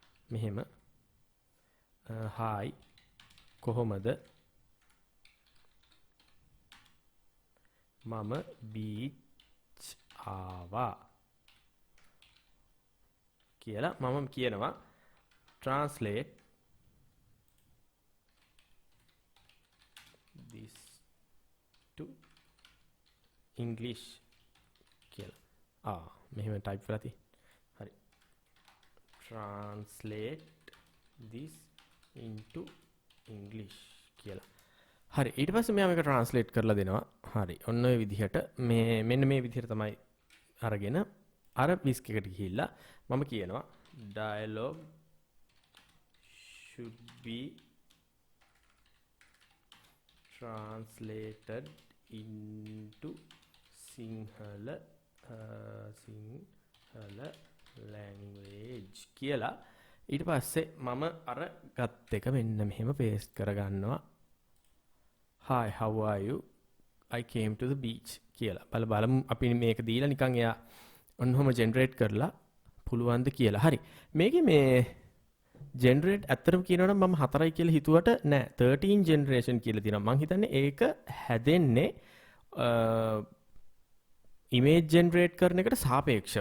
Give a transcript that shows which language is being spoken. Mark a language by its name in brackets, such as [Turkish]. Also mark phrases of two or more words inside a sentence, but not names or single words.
[Sinhala] මෙහෙම හායි කොහොමද මම බීච් ආවා කියලා මම කියනවා [English] translate this to English [Sinhala] කියලා. මෙහෙම ටයිප් කරලා තියෙන්නේ. හරි. [English] translate this into English [Sinhala] කියලා. හරි. ඊට පස්සේ මෙයා මේක translate කරලා දෙනවා. හරි. ඔන්න ඔය විදිහට මෙන්න මේ විදිහට තමයි අරගෙන අර විස්ක් එකට ගිහිල්ලා මම කියනවා [English] dialogue should be translated into Sinhala language [Sinhala] කියලා. ඊට පස්සේ මම අර ගත් එක මෙන්න මෙහෙම paste කරගන්නවා. [English] Hi, how are you? I came to the beach කියලා. [Sinhala] බලමු අපි මේක දීලා නිකන් එයා ඔන්නෝම generate කරලා පුළුවන්ද කියලා. හරි. මේකේ මේ generate ඇත්තටම කියනවනම් මම 4යි කියලා හිතුවට නෑ 13 generation කියලා තියෙනවා. මං හිතන්නේ ඒක හැදෙන්නේ [English] image generate [Sinhala] කරන එකට සාපේක්ෂව.